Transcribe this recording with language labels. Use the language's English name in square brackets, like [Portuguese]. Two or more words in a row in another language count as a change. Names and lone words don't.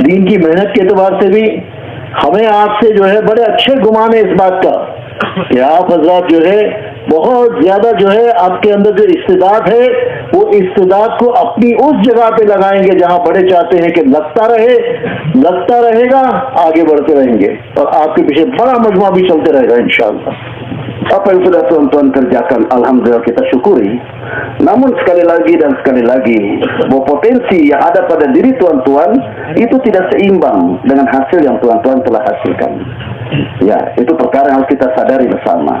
[Hindi] दीन की मेहनत के एतबार से भी हमें आपसे जो है बड़े अच्छे गुमान है इस बात का कि आप हजरात जो है बहुत ज्यादा जो है आपके अंदर जो इस्तेदाद है, वो इस्तेदाद को अपनी उस जगह पे लगाएंगे जहां बड़े चाहते हैं कि लगता रहेगा, आगे बढ़ते रहेंगे, और आपके पीछे बड़ा मजमा भी चलते रहेगा इंशाअल्लाह। [Indonesian] Apa yang sudah tuan-tuan kerjakan, alhamdulillah kita syukuri. Namun sekali lagi, bahwa potensi yang ada pada diri tuan-tuan itu tidak seimbang dengan hasil yang tuan-tuan telah hasilkan. Ya, itu perkara yang harus kita sadari bersama.